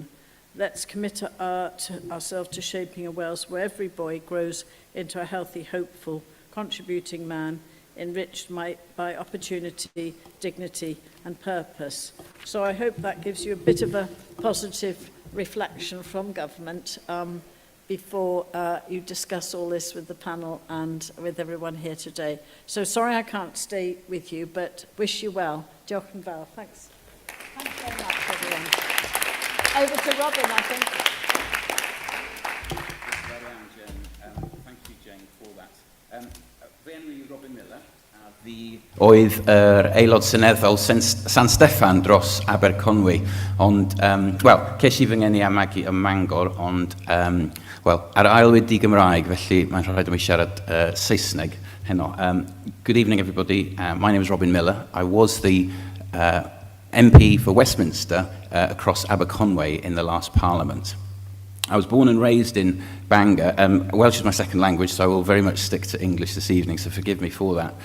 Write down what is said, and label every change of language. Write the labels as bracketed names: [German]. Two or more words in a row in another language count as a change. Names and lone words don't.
[English] Let's commit ourselves to shaping a Wales where every boy grows into a healthy, hopeful, contributing man, enriched by opportunity, dignity and purpose. So I hope that gives you a bit of a positive reflection from government before you discuss all this with the panel and with everyone here today. So sorry I can't stay with you, but wish you well. [Welsh] Diolch yn fawr. [English] Thanks. Thanks very much, everyone. Over to Robin, I think. Thank you, Jane, for that. [Welsh] Fy enw i Robin Miller, a fi oedd aelod seneddol San Steffan dros Aberconwy, ond, wel, ces I fy ngeni am magu ym Mangor, ond, wel, ar ailwyd i Gymraeg, felly mae'n rhaid i mi siarad Saesneg heno. [English] Good evening, everybody. My name is Robin Miller. I was the MP for Westminster across Aberconwy in the last Parliament. I was born and raised in Bangor. Welsh is my second language, so I will very much stick to English this evening, so forgive me for that.